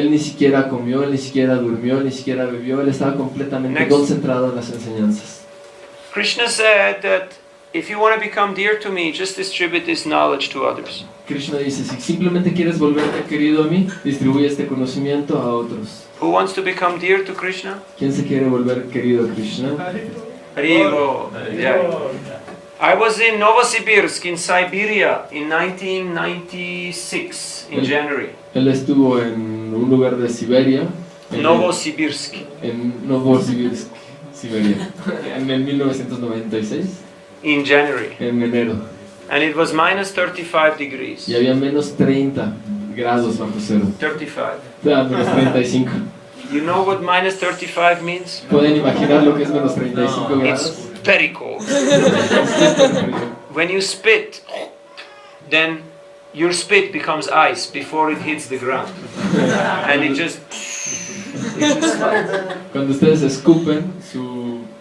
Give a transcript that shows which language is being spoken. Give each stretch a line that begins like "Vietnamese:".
Spanish: Él ni siquiera comió, él ni siquiera durmió, ni siquiera bebió, él estaba completamente
English: Next.
Spanish: concentrado en las enseñanzas.
English: Krishna said that if you want to become dear to me, just distribute this knowledge to others.
Spanish: Krishna dice, si simplemente quieres volverte querido a mí, distribuye este conocimiento a otros.
English: Who wants to become dear to Krishna?
Spanish: ¿Quién se quiere volver querido a Krishna?
English: Haribo. Yeah. I was in Novosibirsk in Siberia in 1996 in January.
Spanish: Él estuvo en un lugar de Siberia,
English: Novosibirsk.
Spanish: en Novosibirsk, Siberia, en el 1996,
English: In January.
Spanish: en enero.
English: And it was minus 35 degrees.
Spanish: Y había menos 30 grados bajo cero.
English: 35.
Spanish: Menos 35.
English: You know what minus 35 means?
Spanish: ¿Pueden imaginar lo que es menos 35
English: It's
Spanish: grados?
English: very cold. When you spit, then your spit becomes ice before it hits the ground. And it just
Spanish: Cuando ustedes escupen, su